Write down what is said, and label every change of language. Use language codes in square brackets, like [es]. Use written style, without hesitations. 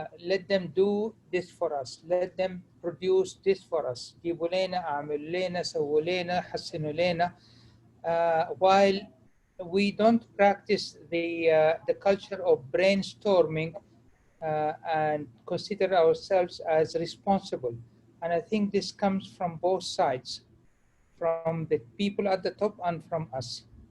[en] Let them do this for us. Let them produce this for us. [ar] جيبوا لنا، اعملوا لنا، سووا لنا، حسنوا لنا. [en] While we don't practice the culture of brainstorming and consider ourselves as responsible. And I think this comes from both sides, from the people at the top and from us.